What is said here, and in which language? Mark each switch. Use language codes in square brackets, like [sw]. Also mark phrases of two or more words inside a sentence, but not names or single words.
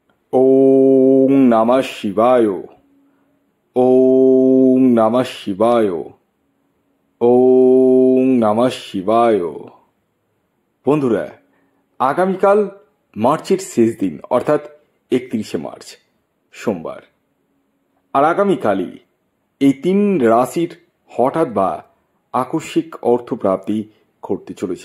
[sa] ওং নমঃ শিবায়। ওং নমঃ শিবায়। ওং নমঃ শিবায়। [bn] বন্ধুরা, আগামীকাল মার্চের শেষ দিন অর্থাৎ 31শে মার্চ সোমবার। আর আগামীকালই এই 3 রাশির হঠাৎ বা আকস্মিক অর্থপ্রাপ্তি ঘটতে চলেছে।